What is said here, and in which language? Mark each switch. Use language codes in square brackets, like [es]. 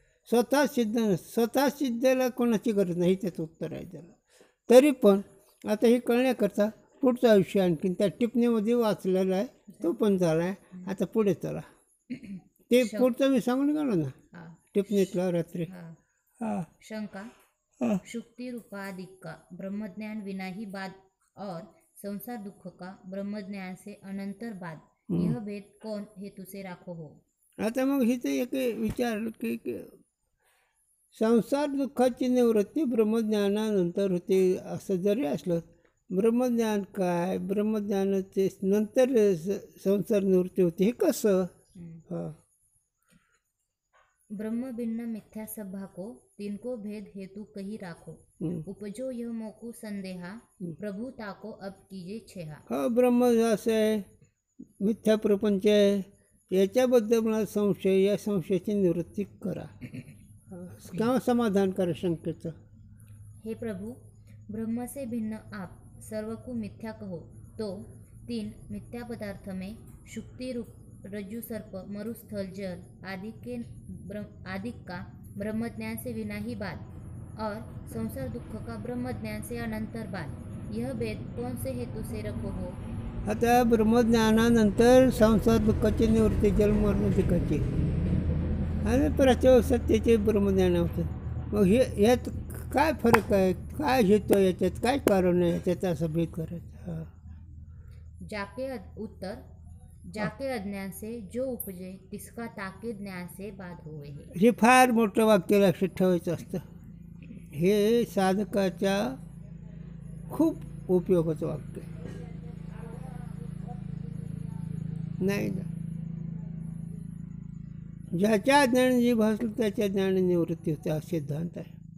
[mr] स्वतः सिद्ध स्वतः सिद्धला कोणाची गरज नाही, त्याचं उत्तर आहे त्याला. तरी पण आता हे कळण्याकरता पुढचा विषय आणखीन त्या टिप्पणीमध्ये वाचलेला आहे, तो पण झाला आहे. आता पुढे चला, ते पुढचं मी सांगून गेलो ना हाँ टिप्पणीतला रात्री. हाँ हां शंका हां [hi] शुक्ति रूपाधिक का ब्रह्मज्ञान विना ही बाद और संसार दुख का ब्रह्मज्ञान से अनंतर बाद, यह भेद कौन हेतु से राखो हो. [mr] आता मग हिचं एक विचार की संसार दुःखाची निवृत्ती ब्रह्मज्ञानानंतर होते असं जरी असलं, ब्रह्मज्ञान काय, ब्रह्मज्ञानाचे नंतर संसार निवृत्ती होते, हे कसं? हां [hi] ब्रह्म भिन्न मिथ्या सभा को तिनको भेद हेतु कही राखो. उपजो यह मोकू संदेहा प्रभु ताको अब कीजे छेहा. [mr] हा ब्रह्म असं आहे, मिथ्या प्रपंच आहे, याच्याबद्दल मला संशय, या संशयाची निवृत्ती करा किंवा समाधान करा शंकेचं. [hi] हे प्रभु, ब्रह्म से भिन्न आप सर्व को मिथ्या कहो तो तीन मिथ्या पदार्थ में शुक्ति रूप रज्जु सर्प मरुस्थल जल आदि का ब्रह्मज्ञान से विना ही बाद और संसार दुख का ब्रह्मज्ञान से अनंतर बाद, यह भेद कौन से हेतु से रखो हो. [mr] आता ब्रह्मज्ञानानंतर संसार दुःखाची निवृत्ती, जन्ममरण दुःखाची आणि प्राच्य सत्तेचे ब्रह्मज्ञान होतं. मग हे यात काय फरक आहे, काय हेतू आहे, याच्यात काय कारण आहे, त्याचा असं भेद करायचा. हां [hi] जाके अज्ञान से जो उपजे तिसका ताके ज्ञान से बाद होवे है. [mr] हे फार मोठं वाक्य लक्षात ठेवायचं असतं. हे साधकाच्या खूप उपयोगाचं वाक्य नाही ना. ज्याच्या ज्ञान जी भासलं त्याच्या ज्ञान निवृत्ती होते, हा सिद्धांत आहे.